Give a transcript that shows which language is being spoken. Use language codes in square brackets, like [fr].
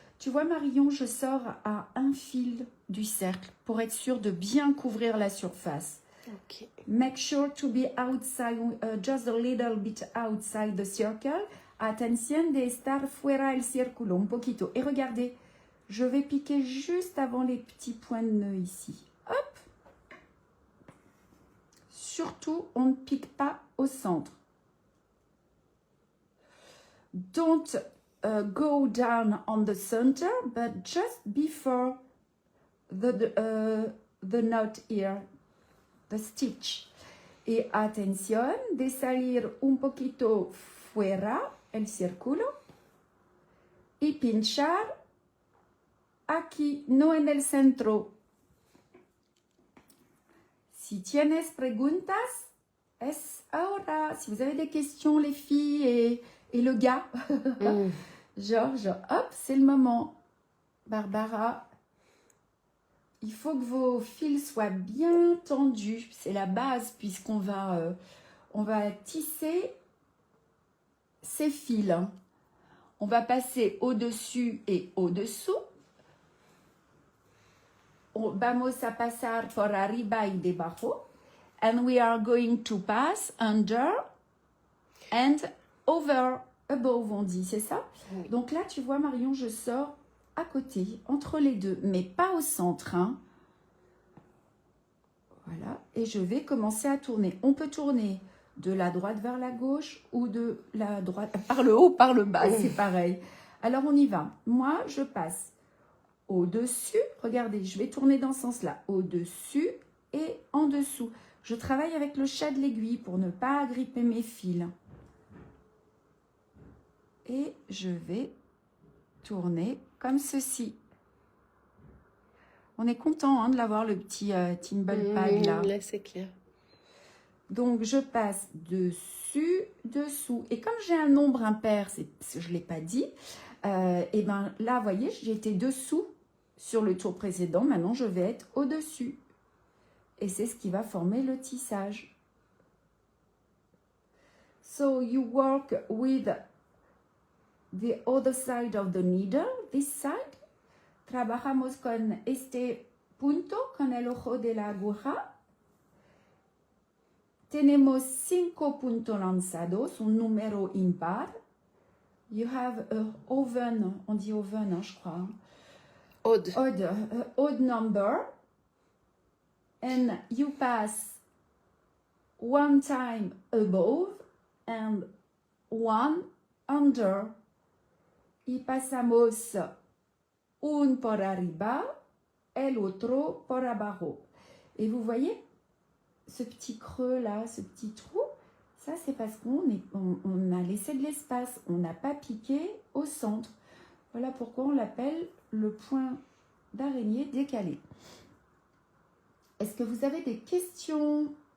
[fr] Tu vois, Marion, je sors à un fil du cercle pour être sûre de bien couvrir la surface. Ok. [en] Make sure to be outside, just a little bit outside the circle. [es] Atención de estar fuera el círculo, un poquito. [fr] Et regardez, je vais piquer juste avant les petits points de nœud ici. Hop. Surtout, on ne pique pas au centre. [en] Don't go down on the center, but just before the knot here, the stitch. [es] Y atención de salir un poquito fuera el círculo y pinchar aquí, no en el centro. Si tienes preguntas, es ahora. [fr] Si vous avez des questions, les filles et le gars, Georges, hop, c'est le moment. Barbara, il faut que vos fils soient bien tendus. C'est la base puisqu'on va, on va tisser ces fils. On va passer au-dessus et au-dessous. [es] Vamos a pasar por arriba y debajo. [en] And we are going to pass under and over, above, [fr] on dit, c'est ça? Oui. Donc là, tu vois, Marion, je sors à côté, entre les deux, mais pas au centre. Hein. Voilà, et je vais commencer à tourner. On peut tourner de la droite vers la gauche ou de la droite par le haut, par le bas, c'est pareil. Alors, on y va. Moi, je passe au-dessus. Regardez, je vais tourner dans ce sens-là. Au-dessus et en dessous. Je travaille avec le chat de l'aiguille pour ne pas agripper mes fils. Et je vais tourner comme ceci. On est content hein, de l'avoir, le petit Thimble Pad là. Là, c'est clair. Donc, je passe dessus, dessous. Et comme j'ai un nombre impair, je ne l'ai pas dit, et ben là, vous voyez, j'étais dessous sur le tour précédent. Maintenant, je vais être au-dessus. Et c'est ce qui va former le tissage. So, you work with the other side of the needle, this side. Trabajamos con este punto, con el ojo de la aguja. Tenemos 5 puntos lanzados, un número impar. [en] You have a oven, [fr] on dit oven, hein, je crois. [en] Odd. Odd number. And you pass one time above and one under. [es] Y pasamos un por arriba, el otro por abajo. [fr] Et vous voyez ce petit creux là, ce petit trou, ça c'est parce qu'on a laissé de l'espace, on n'a pas piqué au centre. Voilà pourquoi on l'appelle le point d'araignée décalé. Est-ce que vous avez des questions?